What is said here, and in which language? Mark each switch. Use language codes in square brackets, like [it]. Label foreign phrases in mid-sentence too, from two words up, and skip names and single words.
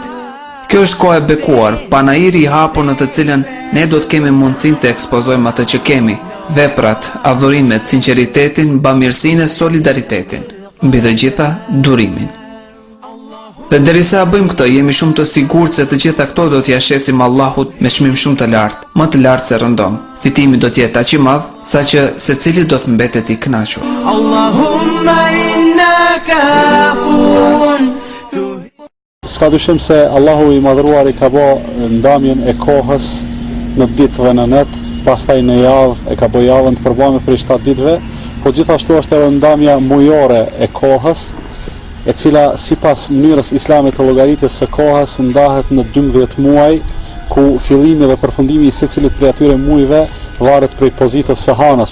[sq] Kjo është kohë e bekuar, panajiri I hapur në të cilën ne do të kemi mundësinë të ekspozojmë atë që kemi, veprat, adhurimet, sinqeritetin, bamirësinë e solidaritetin, mbi të gjitha durimin. Dhe derisa bëjmë këtë, jemi shumë të sigurt se të gjitha këto do t'ia shesim Allahut me çmim shumë të lartë, më të lartë se rëndom. Fitimi do të jetë aq I madh saqë secili do të mbetet I kënaqur. [ar] اللهم إنك عفو. [sq] S'ka dyshim se Allahu I madhruar I ka bë ndamjen e kohës në ditë dhe në net, pastaj në javë e ka bë javën të përbërme për 7 ditëve, po gjithashtu është edhe ndamja mujore e kohës, e cila sipas mënyrës islame të llogaritjes së kohës ndahet në 12 muaj, ku fillimi dhe përfundimi I secilit prej atyre muajve varet prej pozitës së hanës.